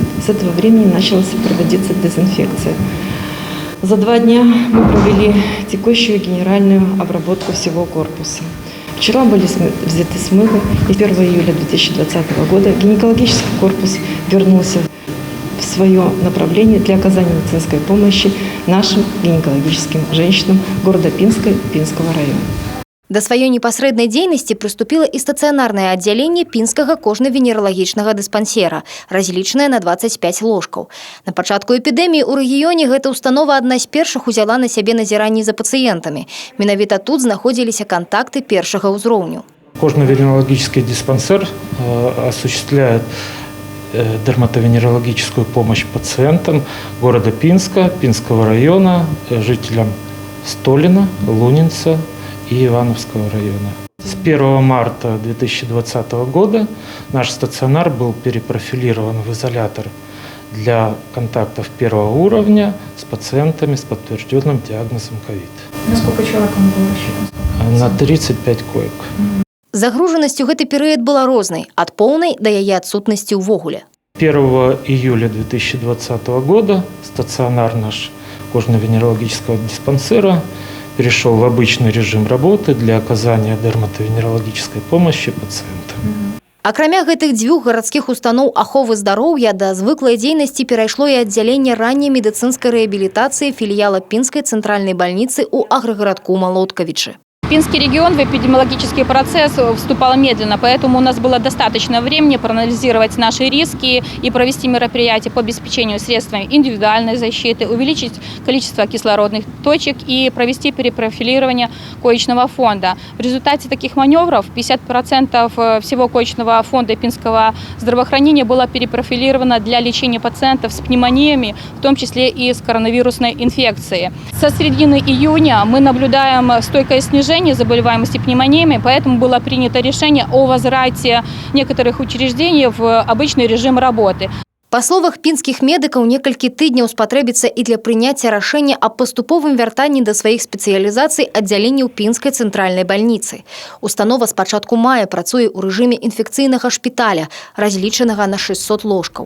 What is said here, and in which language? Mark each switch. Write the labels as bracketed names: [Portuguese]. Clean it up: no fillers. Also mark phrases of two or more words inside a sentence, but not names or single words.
[Russian] С этого времени началась проводиться дезинфекция. За 2 дня мы провели текущую генеральную обработку всего корпуса. Вчера были взяты смывы, и 1 июля 2020 года гинекологический корпус вернулся в свое направление для оказания медицинской помощи нашим гинекологическим женщинам города Пінска и Пінского района. [Belarusian] Да сваёй непасрэднай дзейнасці прыступіла і стацыянарнае аддзяленне Пінскага кожна-венералагічнага дыспансера, разлічанае на 25 ложкаў. На пачатку эпідэміі ў рэгіёне гэта установа адна з першых узяла на сябе назіранні за пацыентамі. Менавіта тут знаходзіліся кантакты першага ўзроўню. [Russian] Кожно-венерологический диспансер осуществляет дерматовенерологическую помощь пациентам города Пинска, Пинского района, жителям Столина, Лунинца и Ивановского района. С 1 марта 2020 года наш стационар был перепрофилирован в изолятор для контактов первого уровня с пациентами с подтвержденным диагнозом ковид. Насколько человеком было еще? На 35 коек. [Belarusian] Загружанасць у гэты перыяд была рознай, ад поўнай да яе адсутнасці ўвогуле. [Russian] 1 июля 2020 года стационар наш кожно-венерологического диспансера перешел в обычный режим работы для оказания дерматовенерологической помощи пациентам. [Belarusian] Акрамя гэтых 2 гарадскіх устаноў аховы здароўя да звыклай дзейнасці перайшло і аддзяленне ранняй медыцынскай рэабілітацыі філіяла Пінскай цэнтральнай бальніцы ў аграгарадку Малоткавічы. [Russian] Пинский регион в эпидемиологический процесс вступал медленно, поэтому у нас было достаточно времени проанализировать наши риски и провести мероприятия по обеспечению средствами индивидуальной защиты, увеличить количество кислородных точек и провести перепрофилирование коечного фонда. В результате таких маневров 50% всего коечного фонда Пинского здравоохранения было перепрофилировано для лечения пациентов с пневмониями, в том числе и с коронавирусной инфекцией. Со середины июня мы наблюдаем стойкое снижение заболеваемости пневмониями, поэтому было принято решение о возврате некоторых учреждений в обычный режим работы. [Belarusian] Па словах пінскіх медыкаў, некалькі тыдняў спатрэбіцца і для прыняцця рашэння аб паступовым вяртанні да сваіх спецыялізацый аддзяленняў Пінскай цэнтральнай бальніцы. Установа з пачатку мая працуе ў рэжыме інфекцыйнага шпіталя, разлічанага на 600 ложкаў.